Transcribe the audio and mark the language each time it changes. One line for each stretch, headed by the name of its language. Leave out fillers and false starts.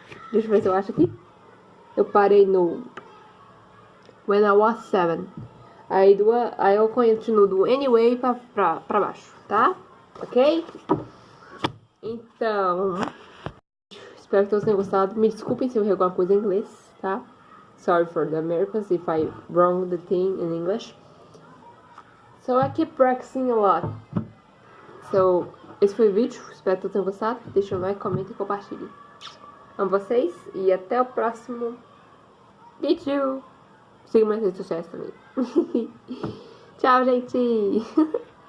Portuguese: Deixa eu ver se eu acho aqui. Eu parei no...
English: When I was 7.
Portuguese: Aí eu continuo do anyway pra baixo, tá? Ok? Então... Espero que todos tenham gostado. Me desculpem se eu errei alguma coisa em inglês, tá?
English: Sorry for the Americans if I wrong the thing in English. So I keep practicing a lot.
Portuguese: So, esse foi o vídeo. Espero que todos tenham gostado. Deixa um like, comenta e compartilhe. Amo vocês e até o próximo vídeo. Sigam minhas redes sociais também. Tchau, gente!